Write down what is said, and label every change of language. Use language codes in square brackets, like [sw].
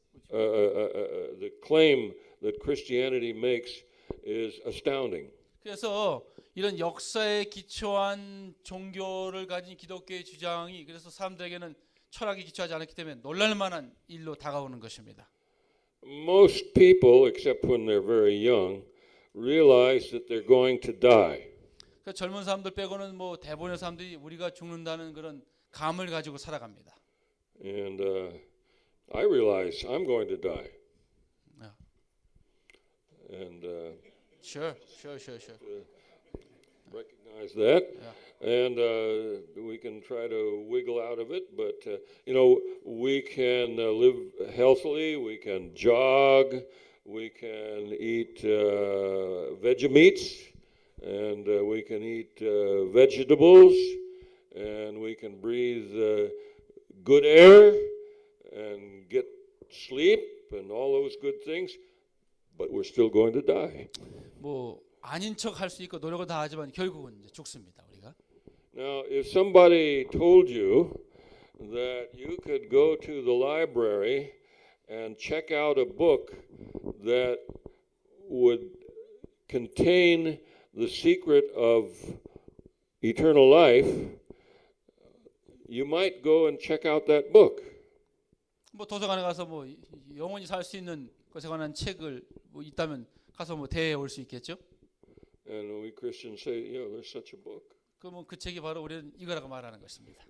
[en] The claim that Christianity makes is astounding. [ko] 그래서 이런 역사에 기초한 종교를 가진 기독교의 주장이 그래서 사람들에게는 철학에 기초하지 않았기 때문에 놀랄 만한 일로 다가오는 것입니다. [en] Most people, except when they're very young, realize that they're going to die. [ko] 그 젊은 사람들 빼고는 뭐 대부분의 사람들이 우리가 죽는다는 그런 감을 가지고 살아갑니다. [en] And I realize I'm going to die. Yeah. And Sure. recognize that. Yeah. And we can try to wiggle out of it, but we can live healthily. We can jog. We can eat Vegemeats, and we can eat vegetables, and we can breathe good air and get sleep and all those good things. But we're still going to die. [ko] 뭐 아닌 척 할 수 있고 노력을 다 하지만 결국은 이제 죽습니다. 우리가. [en] Now, if somebody told you that you could go to the library and check out a book that would contain the secret of eternal life, you might go and check out that book. [ko] 뭐 도서관에 가서 뭐 영원히 살 수 있는 것에 관한 책을 뭐 있다면 가서 뭐 대해 올 수 있겠죠? [en] And we Christians say, there's such a book. [ko] 그러면 그 책이 바로 우리는 이거라고 말하는 것입니다.